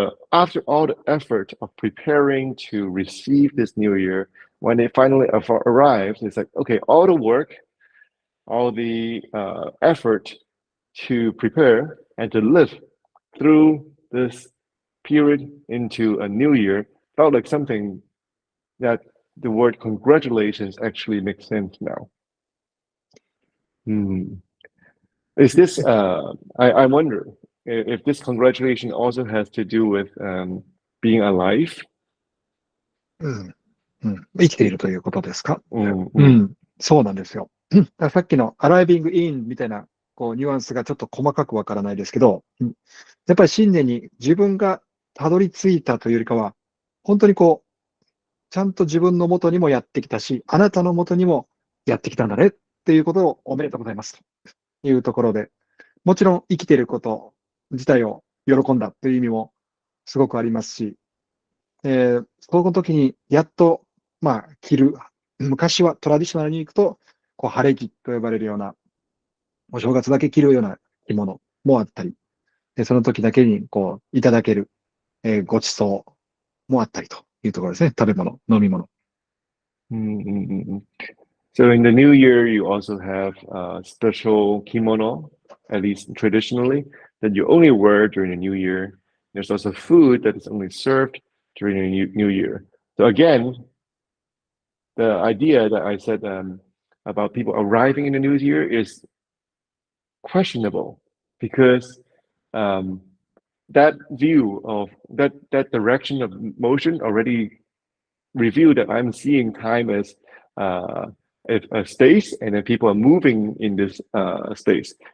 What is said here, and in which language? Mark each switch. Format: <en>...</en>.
<en>After all the effort of preparing to receive this new year, when it finally arrives, it's like, okay, all the work, all the effort to prepare and to live through this period into a new year felt like something that the word congratulations actually makes sense now. Is this, I wonder if this congratulation also has to do with being alive?</en> <ja>生きているということですか？うんそうなんですよ。だからさっきの</ja> <en>arriving in</en> <ja>みたいなニュアンスがちょっと細かくわからないですけど、やっぱり新年に自分がたどり着いたというよりかは、本当にちゃんと自分の元にもやってきたし、あなたの元にもやってきたんだねっていうことをおめでとうございますというところで、もちろん生きていること自体を喜んだという意味もすごくありますし、その時にやっと、着る、昔はトラディショナルに行くと、晴れ着と呼ばれるような、お正月だけ着るような着物もあったり、その時だけにいただける、ご馳走もあったりというところですね。食べ物、飲み物。</ja> <en>So in the new year, you also have special kimono, at least traditionally, that you only wear during the new year. There's also food that is only served during the new year. So again, the idea that I said about people arriving in the new year is questionable because that view of that direction of motion already revealed that I'm seeing time as a space, and then people are moving in this space.</en>